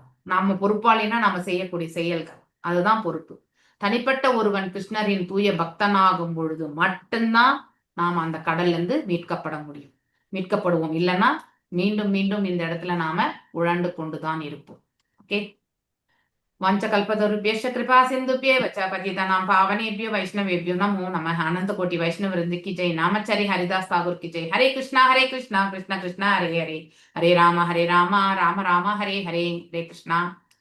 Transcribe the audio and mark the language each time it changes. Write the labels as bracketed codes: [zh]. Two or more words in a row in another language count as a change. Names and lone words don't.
[ta] நாம பொறுப்பாளினா நாம செய்யக்கூடிய செயல்கள், அதுதான் பொறுப்பு. தனிப்பட்ட ஒருவன் கிருஷ்ணரின் தூய பக்தனாகும் பொழுது மட்டும்தான் நாம் அந்த கடல்ல இருந்து மீட்கப்படுவோம். இல்லைன்னா மீண்டும் மீண்டும் இந்த இடத்துல நாம உழண்டு கொண்டுதான் இருப்போம். ஓகே. [sa] वंशकल्पतरुभ्यश्च कृपा सिन्धुभ्येव च पतितानां पावनेभ्यो वैष्णवेभ्यो नमो नमः। [hi] अनंत कोटि वैष्णव वृंद की जय। नामचारी हरिदास ठाकुर की जय। हरे कृष्णा कृष्ण कृष्ण हरे हरे, हरे राम राम राम हरे हरे, हरे कृष्णा।